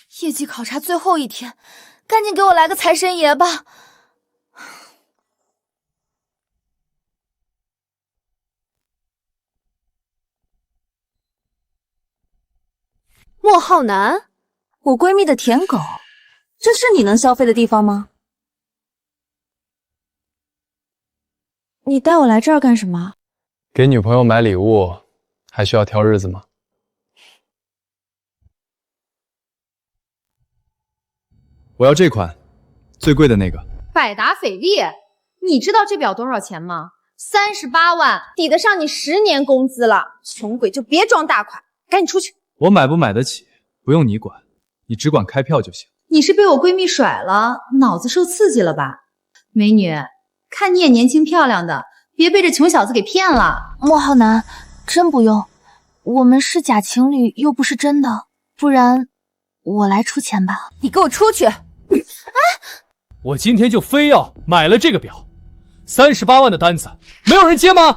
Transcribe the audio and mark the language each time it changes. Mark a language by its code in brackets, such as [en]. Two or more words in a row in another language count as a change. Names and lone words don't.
[zh] 業績考察最後一天，趕緊給我來個財神爺吧！莫浩南，我闺蜜的舔狗，这是你能消费的地方吗？你带我来这儿干什么？给女朋友买礼物，还需要挑日子吗？我要这款，最貴的那個。百達翡麗，你知道這表多少錢嗎？38萬，抵得上你10年工資了。窮鬼就別裝大款，趕緊出去。我買不買得起，不用你管，你只管開票就行。你是被我閨蜜甩了，腦子受刺激了吧？美女，看你也年輕漂亮的，別被這窮小子給騙了。莫浩南，真不用，我們是假情侶，又不是真的，不然我來出錢吧。你給我出去！我今天就非要買了這個表，38萬的單子，沒有人接嗎？